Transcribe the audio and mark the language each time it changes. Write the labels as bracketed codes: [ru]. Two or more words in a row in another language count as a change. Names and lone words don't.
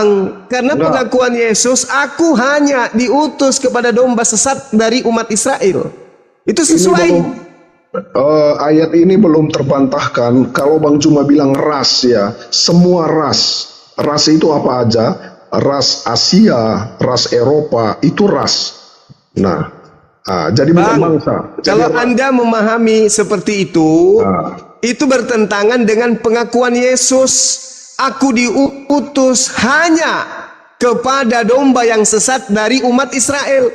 [id] Karena pengakuan Yesus, aku hanya diutus kepada domba sesat dari umat Israel. Itu sesuai. Ayat ini belum terbantahkan. Kalau Bang Cuma bilang ras ya, semua ras. Ras itu apa aja? Ras Asia, ras Eropa, itu ras. Nah, jadi bukan bangsa. Kalau Anda memahami seperti itu bertentangan dengan pengakuan Yesus. Aku diutus hanya kepada domba yang sesat dari umat Israel.